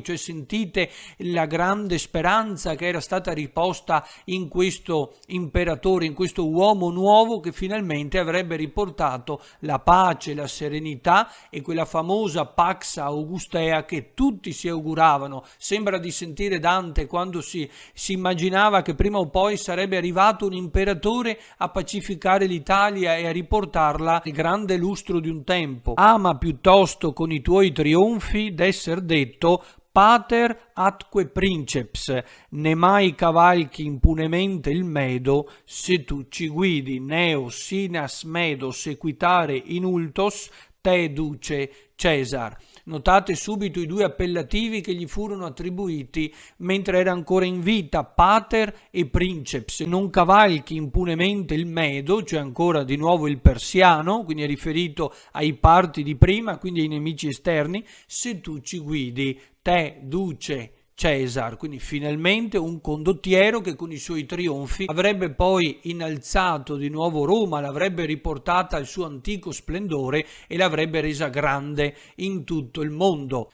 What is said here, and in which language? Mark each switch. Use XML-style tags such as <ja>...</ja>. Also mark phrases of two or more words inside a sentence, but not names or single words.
<it>Cioè sentite la grande speranza che era stata riposta in questo imperatore, in questo uomo nuovo che finalmente avrebbe riportato la pace, la serenità e quella famosa Pax Augustea che tutti si auguravano. Sembra di sentire Dante quando si immaginava che prima o poi sarebbe arrivato un imperatore a pacificare l'Italia e a riportarla al grande lustro di un tempo. Ama piuttosto con i tuoi trionfi d'esser detto</it> <la>pater atque princeps,</la> <it>ne mai cavalchi impunemente il medo, se tu ci guidi</it> <la>neo sinas medo sequitare inultos, te duce Cesar.</la> <it>Notate subito i due appellativi che gli furono attribuiti mentre era ancora in vita,</it> <la>pater e princeps.</la> <it>Non cavalchi impunemente il medo, cioè ancora di nuovo il persiano, quindi è riferito ai parti di prima, quindi ai nemici esterni, se tu ci guidi,</it> <la>te duce Cesar,</la> <it>quindi finalmente un condottiero che con i suoi trionfi avrebbe poi innalzato di nuovo Roma, l'avrebbe riportata al suo antico splendore e l'avrebbe resa grande in tutto il mondo.</it>